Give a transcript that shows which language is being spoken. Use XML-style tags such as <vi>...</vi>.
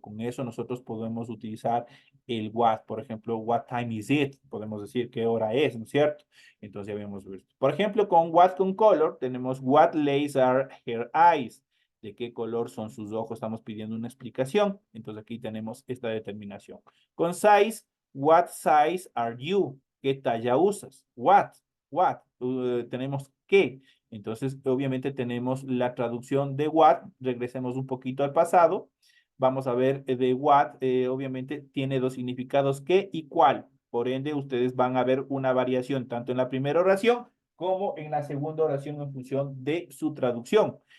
<es>Con eso nosotros podemos utilizar el what, por ejemplo,</es> <en>what time is it?</en> <es>Podemos decir qué hora es, ¿no es cierto? Entonces ya habíamos visto. Por ejemplo, con what con color tenemos</es> <en>what lace are her eyes.</en> <es>¿De qué color son sus ojos? Estamos pidiendo una explicación. Entonces aquí tenemos esta determinación. Con</es> <en>size, what size are you?</en> <es>¿Qué talla usas? What. Tenemos qué. Entonces, obviamente tenemos la traducción de what. Regresemos un poquito al pasado. Vamos a ver de what, obviamente tiene dos significados, qué y cuál. Por ende, ustedes van a ver una variación tanto en la primera oración como en la segunda oración en función de su traducción.</es>